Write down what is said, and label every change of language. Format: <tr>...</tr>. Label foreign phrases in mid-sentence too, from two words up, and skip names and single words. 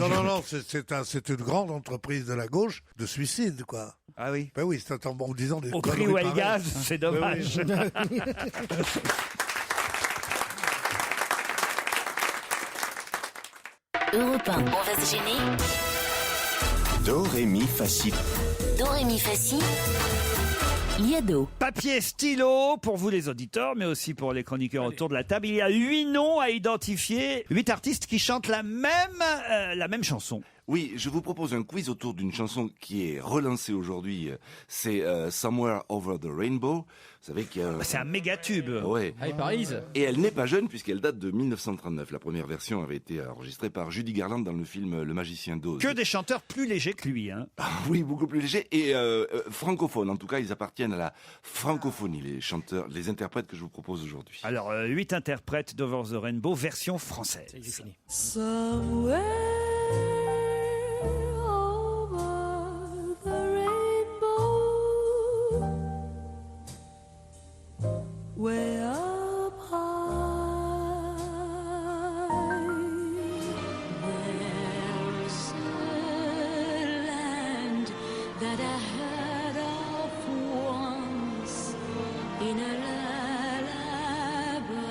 <fr>Non, c'est une grande entreprise de la gauche de suicide, quoi. Ah oui. Ben oui, c'est en disant des Au prix conneries où elle pareilles. gaz, c'est dommage. Europe 1, on va se gêner. Do, ré, mi, fa, si. Do, ré, mi, fa, si. Liado. Papier, stylo, pour vous les auditeurs, mais aussi pour les chroniqueurs autour de la table. Il y a 8 noms à identifier, 8 artistes qui chantent la même chanson. Oui, je vous propose un quiz autour d'une chanson qui est relancée aujourd'hui. C'est Somewhere Over the Rainbow. Vous savez qu'il y a... C'est un méga tube. Ouais. Ah, il Paris. Et elle n'est pas jeune puisqu'elle date de 1939. La première version avait été enregistrée par Judy Garland dans le film Le Magicien d'Oz. Que des chanteurs plus légers que lui. Hein. Oui, beaucoup plus légers et francophones. En tout cas, ils appartiennent à la francophonie, les interprètes que je vous propose aujourd'hui. Alors, 8 interprètes d'Over the Rainbow, version française.</fr> <en>Somewhere over the rainbow, way up high, there's a land that I heard of once in a lullaby.</en>